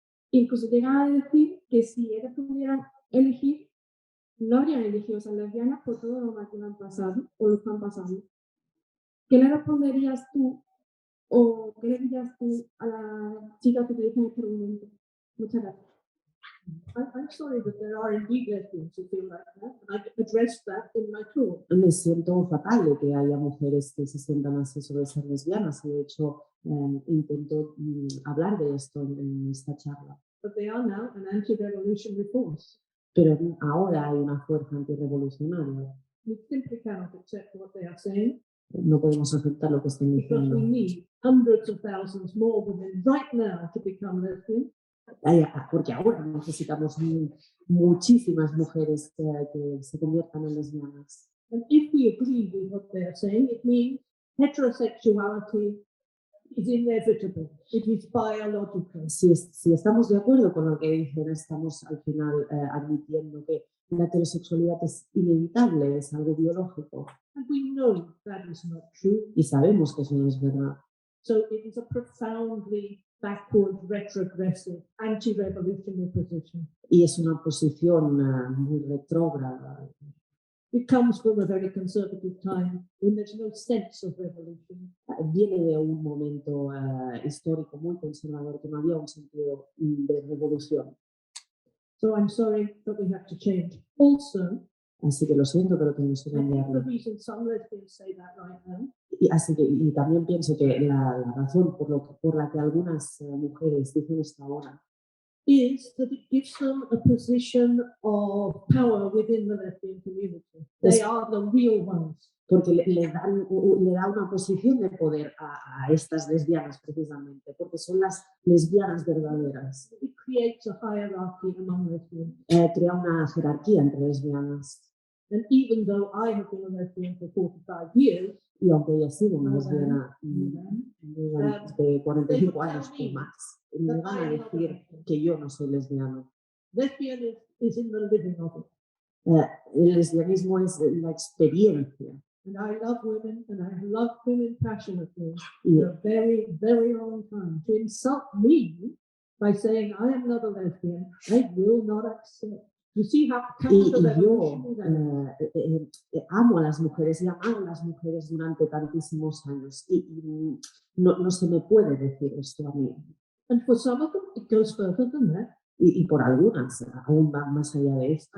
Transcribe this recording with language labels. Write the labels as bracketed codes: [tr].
[es] Incluso llegan a decir que si ellas pudieran elegir, no habrían elegido ser lesbianas por todo lo mal que lo han pasado o lo están pasando. ¿Qué le responderías tú o qué le dirías tú a la chica que te dice en este argumento? Muchas gracias. [en] I'm sorry that there are indeed lesbians who feel like that, and I addressed that in my talk. [es] Me siento fatal de que haya mujeres que se sientan así sobre ser lesbianas, y de hecho intento hablar de esto en esta charla. [en] But they are now an anti-revolutionary force. [es] Pero ahora hay una fuerza antirrevolucionaria. [en] We simply cannot accept what they are saying, [es] No podemos aceptar lo que están [en] because [es] diciendo. [en] we need hundreds of thousands more women right now to become lesbian. [es] Porque ahora necesitamos muchísimas mujeres que se conviertan en lesbianas. [en] And if we agree with what they are saying, it means heterosexuality is inevitable. It is biological. [es] Si estamos de acuerdo con lo que dicen, estamos al final admitiendo que la heterosexualidad es inevitable, es algo biológico. [en] And we know that is not true. [es] Y sabemos que eso no es verdad. [en] So it is a profoundly backward, retrogressive, anti-revolutionary position. [es] Y es una posición muy retrógrada. [en] It comes from a very conservative time when there's no sense of revolution. [es] Viene de un momento histórico muy conservador, que no había un sentido de revolución. [en] So I'm sorry, but we have to change. Also, [es] Así que lo siento, pero tenemos que [en] I think the [es] cambiarlo. [en] reason some lesbians say that right now [es] Y también pienso que la razón por la que algunas mujeres dicen esto ahora [en] is that it gives them a position of power within the lesbian community. They are the real ones. [es] porque le da una posición de poder a estas lesbianas precisamente, porque son las lesbianas verdaderas. [en] It creates a hierarchy among lesbians. [es] Crea una jerarquía entre lesbianas. [en] And even though I have been a lesbian for 45 years, [es] Y aunque ella ha sido una lesbiana de 45 años o más, me van a decir que yo no soy lesbiano. [en] lesbian is in the living of it. [es] El lesbianismo es la experiencia. [en] And I love women, and I love women passionately [es] Y, [en] for a very, very long time. To insult me by saying I am not a lesbian, I will not accept. You see how [es] yo [en] counter-revolutionary [es] amo a las mujeres y he amado a las mujeres durante tantísimos años. Y no se me puede decir esto a mí. [en] And for some of them, it goes further than that. [es] Y por algunas, aún va más allá de esto.